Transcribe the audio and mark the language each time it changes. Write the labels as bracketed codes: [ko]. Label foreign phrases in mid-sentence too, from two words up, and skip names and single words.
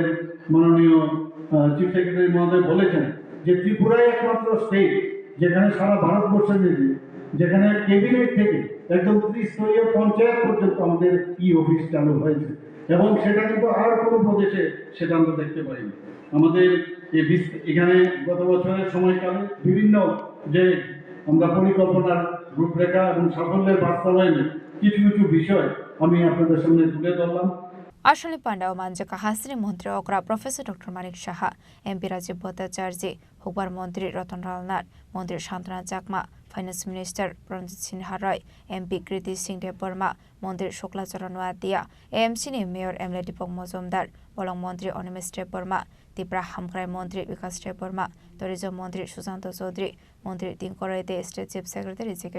[bn] মাননীয় [en] chief secretary [bn] মহোদয় বলেছেন যে ত্রিপুরাই একমাত্র স্টেট যেখানে সারা ভারতবর্ষের মধ্যে যেখানে ক্যাবিনেট থেকে একদম ত্রিস্তরীয় পঞ্চায়েত পর্যন্ত আমাদের অফিস চালু হয়েছে এবং সেটা কিন্তু আর কোনো প্রদেশে সেটা আমরা দেখতে পাইনি আমাদের এখানে গত বছরের সময়কালে বিভিন্ন যে আমরা পরিকল্পনার রূপরেখা এবং সাফল্যের বাস্তবায়নে কিছু কিছু বিষয় আমি আপনাদের সামনে তুলে ধরলাম [trp] Ashali Panda Manjaka Hasri Mantri Okra Professor Dr. Manik Saha MP Rajiv Bhattacharya Hokbar Mantri Ratanlal Nath Mantri Shandana Chakma [en] Finance Minister [trp] Pranjit Sinha Roy MP Kirti Singh Dev Burma Mantri Shukla Charan Noatia AMC ni Mayor Emle Dipok Mozumdar Bolong Mantri Onimis Dev Burma Tripura Hamkrai Mantri Vikas Dev Burma Tourism Mantri Susanto Chaudhary Mantri Tinkoraite [en] State Chief Secretary [trp] J.K.